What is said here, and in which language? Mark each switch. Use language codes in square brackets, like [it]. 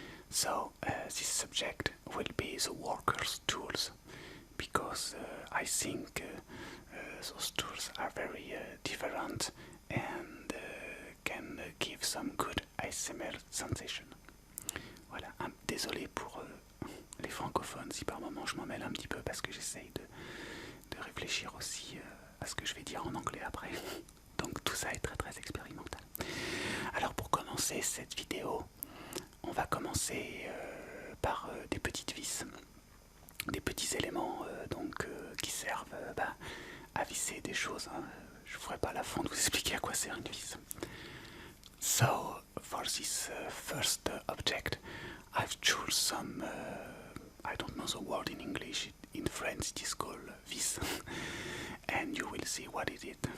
[en] So this subject will be the workers' tools because I think those tools are very different and can give some good ASMR sensation. [fr] Voilà, désolé pour les francophones si par moment je m'en mêle un petit peu parce que j'essaye de réfléchir aussi à ce que je vais dire en anglais après. Donc tout ça est très expérimental. Alors pour commencer cette vidéo, on va commencer par des petites vis, des petits éléments qui servent à visser des choses. Hein. Je ne ferai pas l'affront de vous expliquer à quoi sert une vis. [en] So for this first object, I've chosen some, I don't know the word in English, in French it is called vis, and you will see what it is.